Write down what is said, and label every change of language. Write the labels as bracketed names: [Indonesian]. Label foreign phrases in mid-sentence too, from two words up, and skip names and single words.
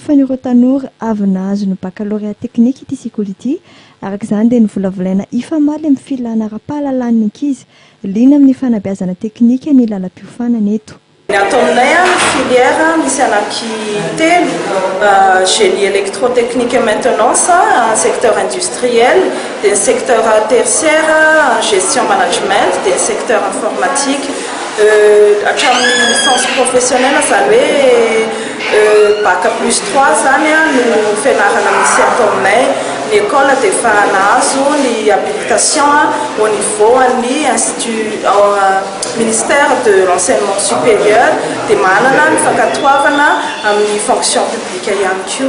[Malagasy] Fa ireo tanora avy nahazo ny baccalauréat teknika ity sekoly ity, araka izany dia nivolavolaina ifamaly amin'ny filana ara-pahalalan'ny ankizy liana amin'ny fanabeazana teknika ny lalam-piofanana eto. Ny ato aminay filière misy anaky telo, [French] génie électrotechnique et maintenance, un secteur industriel, des secteurs tertiaires, gestion management, des secteurs informatique, [Malagasy] hatramin'ny [French] licence professionnelle [Malagasy] izany hoe [French] bac plus 3 [Malagasy] zany no fianarana misy ato aminay. Ny école dia efa nahazo ny [French] habilitation au niveau [Malagasy] ny [French] institut ministère de l'enseignement supérieur [Malagasy] dia manana ny fankatoavana amin'ny [French] fonction publique [Malagasy] ihany koa.